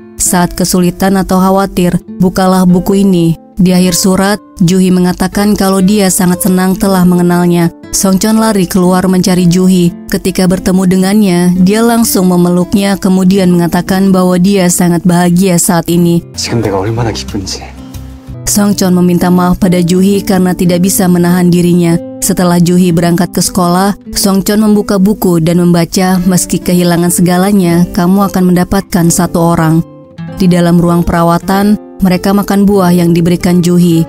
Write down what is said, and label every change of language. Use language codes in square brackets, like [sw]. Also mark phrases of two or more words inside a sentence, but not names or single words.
[id] Saat kesulitan atau khawatir, bukalah buku ini. Di akhir surat, Juhi mengatakan kalau dia sangat senang telah mengenalnya. Songchon lari keluar mencari Juhi. Ketika bertemu dengannya, dia langsung memeluknya kemudian mengatakan bahwa dia sangat bahagia saat ini. [ko] 지금 내가 얼마나 기쁜지. [id] Songchon meminta maaf pada Juhi karena tidak bisa menahan dirinya. Setelah Juhi berangkat ke sekolah, Songchon membuka buku dan membaca, meski kehilangan segalanya, kamu akan mendapatkan satu orang. Di dalam ruang perawatan, mereka makan buah yang diberikan Juhi.